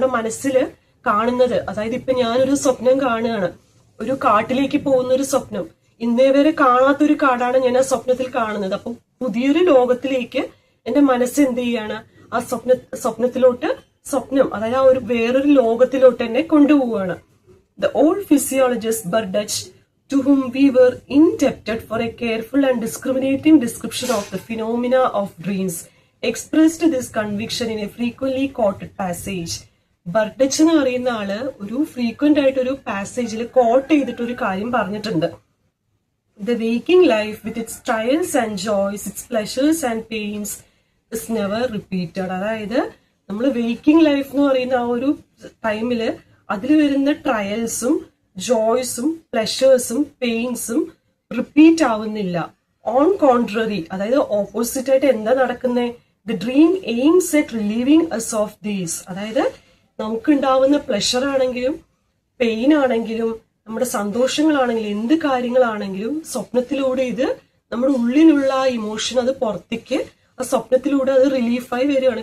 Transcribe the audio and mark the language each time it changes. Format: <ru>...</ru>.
<ml>നമ്മുടെ മനസ്സിൽ കാണുന്നത്, അതായത് ഇപ്പൊ ഞാനൊരു സ്വപ്നം കാണുകയാണ്, ഒരു കാട്ടിലേക്ക് പോകുന്ന ഒരു സ്വപ്നം. ഇന്നേ വരെ കാണാത്തൊരു കാടാണ് ഞാൻ ആ സ്വപ്നത്തിൽ കാണുന്നത്. അപ്പൊ പുതിയൊരു ലോകത്തിലേക്ക് എന്റെ മനസ്സ് എന്ത് ചെയ്യാണ്? ആ സ്വപ്നത്തിലോട്ട് അതായത് ആ വേറൊരു ലോകത്തിലോട്ട് എന്നെ കൊണ്ടുപോവുകയാണ്.</ml> <en>The old physiologist Burdach, to whom we were indebted for a careful and discriminating description of the phenomena of dreams, expressed this conviction in a frequently quoted passage.</en> <ml>ബർഡച്ച് എന്ന് പറയുന്ന ആള് ഒരു ഫ്രീക്വന്റ് ആയിട്ട് ഒരു പാസേജിൽ കോട്ട് ചെയ്തിട്ട് ഒരു കാര്യം പറഞ്ഞിട്ടുണ്ട്.</ml> <en>The waking life with its trials and joys, its pleasures and pains is never repeated.</en> <ml>അതായത് നമ്മൾ വേക്കിംഗ് ലൈഫ് എന്ന് പറയുന്ന ആ ഒരു ടൈമില് അതിൽ വരുന്ന ട്രയൽസും ജോയ്സും പ്ലഷേഴ്സും പെയിൻസും റിപ്പീറ്റ് ആവുന്നില്ല.</ml> <en>on contrary,</en> <ml>അതായത് ഓപ്പോസിറ്റ് ആയിട്ട് എന്താ നടക്കുന്നത്?</ml> <en>The dream aims at relieving us of these.</en> <ml>അതായത് നമുക്കുണ്ടാവുന്ന പ്ലഷർ ആണെങ്കിലും പെയിൻ ആണെങ്കിലും നമ്മുടെ സന്തോഷങ്ങളാണെങ്കിലും എന്ത് കാര്യങ്ങളാണെങ്കിലും സ്വപ്നത്തിലൂടെ ഇത് നമ്മുടെ ഉള്ളിലുള്ള ആ ഇമോഷൻ അത് പുറത്തേക്ക് ആ സ്വപ്നത്തിലൂടെ അത് റിലീഫായി വരികയാണ്.</ml>